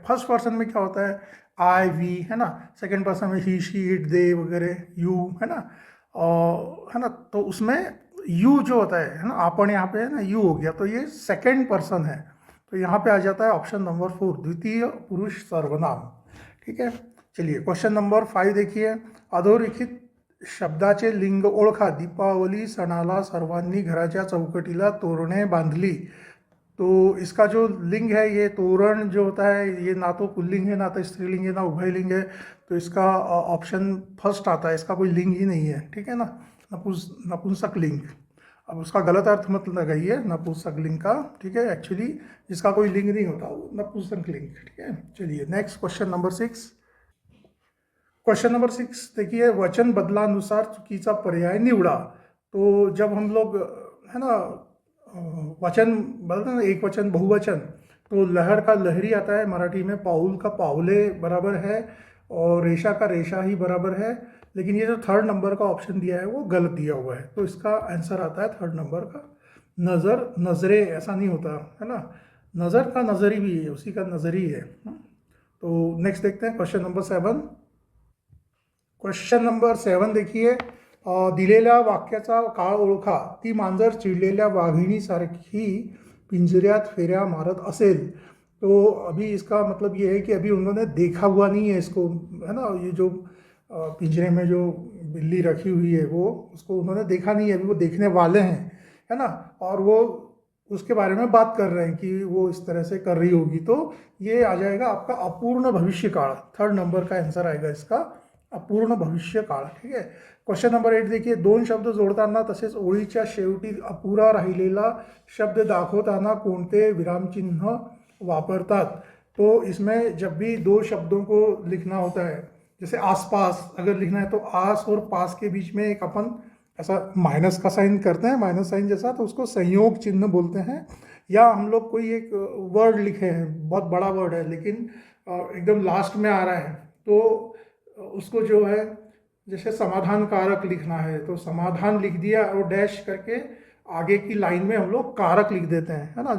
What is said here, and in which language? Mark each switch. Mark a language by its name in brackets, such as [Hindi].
[Hindi] First person में क्या होता है, आई, वी, है ना। सेकंड पर्सन में ही, शी, इट, दे वगैरह, यू, है ना, है ना। तो उसमें यू जो होता है ना, आपन यहाँ पे है ना यू हो गया, तो ये सेकंड पर्सन है। तो यहाँ पे आ जाता है ऑप्शन नंबर 4, द्वितीय पुरुष सर्वनाम। ठीक है, चलिए क्वेश्चन नंबर 5 देखिए, [Marathi] अधोरेखित शब्दाचे लिंग ओळखा, दीपावली सणाला सर्वांनी घराच्या चौकटीला तोरणे बांधली। [Hindi] तो इसका जो लिंग है, ये तोरण जो होता है ये ना तो पुल्लिंग है, ना तो स्त्रीलिंग है, ना उभयलिंग है। तो इसका ऑप्शन फर्स्ट आता है, इसका कोई लिंग ही नहीं है। ठीक है ना, नपुंसक लिंग। अब उसका गलत अर्थ मत लगाइए नपुंसक लिंग का। ठीक है, एक्चुअली जिसका कोई लिंग नहीं होता वो नपुंसक लिंग। ठीक है, चलिए next question number 6। Question number 6 देखिए, [Marathi] वचन बदलानुसार चुकीचा पर्याय निवडा। [Hindi] तो जब हम लोग है ना वचन बोलते हैं ना, एक वचन बहुवचन, तो लहर का लहरी आता है मराठी में, पाउल का पाउले बराबर है और रेशा का रेशा ही बराबर है। लेकिन ये जो थर्ड नंबर का ऑप्शन दिया है वो गलत दिया हुआ है, तो इसका आंसर आता है थर्ड नंबर का नज़र, नजरे, ऐसा नहीं होता है ना, नज़र का नज़री भी है, उसी का नज़री है। तो नेक्स्ट देखते हैं क्वेश्चन नंबर 7। क्वेश्चन नंबर 7 देखिए, [Marathi] दिलेल्या वाक्याचा काळ ओळखा, ती मांजर चिडलेल्या वाघिणीसारखी पिंजऱ्यात फेऱ्या मारत असेल। [Hindi] तो अभी इसका मतलब ये है कि अभी उन्होंने देखा हुआ नहीं है इसको, है ना, ये जो पिंजरे में जो बिल्ली रखी हुई है वो, उसको उन्होंने देखा नहीं है, अभी वो देखने वाले हैं, है ना। और वो उसके बारे में बात कर रहे हैं कि वो इस तरह से कर रही होगी। तो ये आ जाएगा आपका अपूर्ण भविष्य काळ, थर्ड नंबर का आंसर आएगा इसका, अपूर्ण भविष्य काळ। ठीक है, क्वेश्चन नंबर 8 देखिए, [Marathi] दोन शब्द जोडताना तसेच ओळीच्या शेवटी अपुरा राहिलेला शब्द दाखवताना कोणते विरामचिन्ह वापरतात। [Hindi] तो इसमें जब भी दो शब्दों को लिखना होता है, जैसे आसपास अगर लिखना है तो आस और पास के बीच में एक अपन ऐसा माइनस का साइन करते हैं, माइनस साइन जैसा, तो उसको संयोग चिन्ह बोलते हैं। या हम लोग कोई एक वर्ड लिखे हैं, बहुत बड़ा वर्ड है लेकिन एकदम लास्ट में आ रहा है, तो उसको जो है जैसे समाधान कारक लिखना है तो समाधान लिख दिया और डैश करके आगे की लाइन में हम लोग कारक लिख देते हैं, है ना।